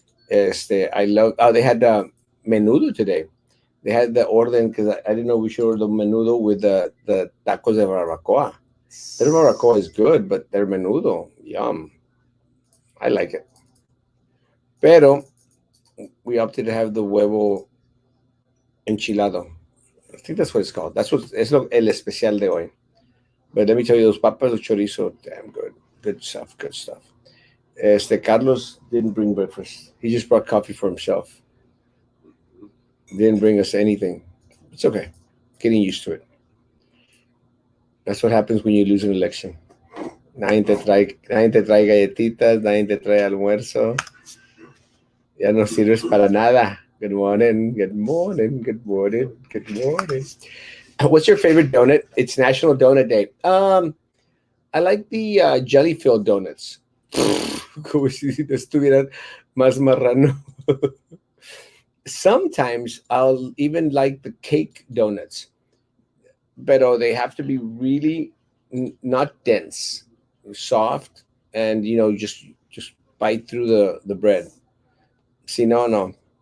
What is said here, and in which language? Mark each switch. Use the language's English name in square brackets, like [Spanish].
[English] I love. Oh, they had menudo today. They had the orden because I didn't know we should order the menudo with the tacos de barbacoa. Their barbacoa is good, but their menudo, yum. I like it. [Spanish] Pero [English] we opted to have the huevo enchilado. I think that's what it's called. That's what [Spanish] es el especial de hoy. [English] But let me tell you, those papas de chorizo, damn good. Good stuff, good stuff. Carlos didn't bring breakfast. He just brought coffee for himself. Didn't bring us anything. It's okay. Getting used to it. That's what happens when you lose an election. [Spanish] Nadie te trae galletitas, nadie te trae almuerzo. Ya no sirves para nada. [English] Good morning, good morning, good morning, good morning. What's your favorite donut? It's National Donut Day. I like the jelly filled donuts. [Spanish] Como si estuvieran más marrano. [English] Sometimes I'll even like the cake donuts, but they have to be really not dense, soft, and just bite through the bread. See, no.